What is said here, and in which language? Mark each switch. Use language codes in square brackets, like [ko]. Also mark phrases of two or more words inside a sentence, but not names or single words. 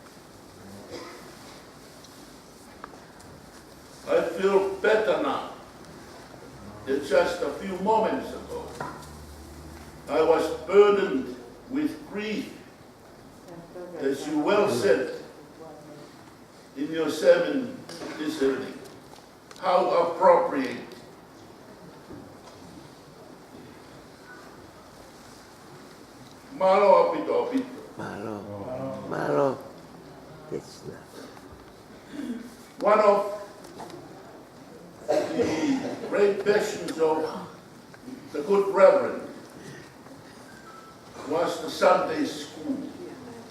[en] I feel better now than just a few moments ago. I was burdened with grief, as you well said in your sermon this evening. How appropriate. [to] Malo apito apito. Malo. [en] It's not. One of the great passions of the good Reverend was the Sunday school.